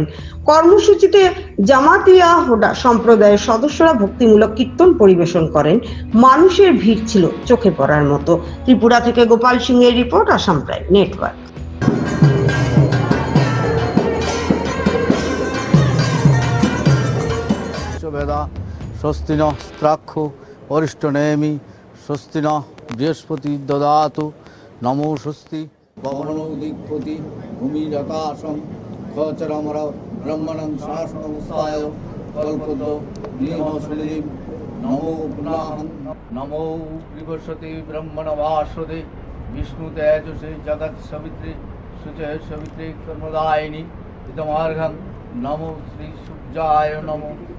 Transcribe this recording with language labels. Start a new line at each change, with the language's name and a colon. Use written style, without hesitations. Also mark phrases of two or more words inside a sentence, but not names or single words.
Bangla: কর্মসূচিতে জামাতিয়া হোডা সম্প্রদায়ের সদস্যরা ভক্তিমূলক কীর্তন পরিবেশন করেন। মানুষের ভিড় ছিল চোখে পড়ার মতো। ত্রিপুরা থেকে গোপাল সিং এর রিপোর্ট, আসাম প্রাইম নেটওয়ার্ক।
Sanskrit: স্বস্তি ন স্ত্রাক্ষ অরিষ্ট নেমি স্বস্তি ন বৃহস্পতি দদাতু নমো স্বস্তি ভবনো দিগ্পতি ভূমিরাকাশং খচরমর ব্রহ্মণং শাসনমুসায় কল্পদ নিহ সুলিম নমো পুনাহং নমো বৃহস্পতি ব্রহ্মণ ভাস্বদে বিষ্ণু তেজসে জগৎ সবিত্রী শুচে সবিত্রী কর্মদায়িনী ইদমার্ঘং নমো শ্রী সূর্যায় নমো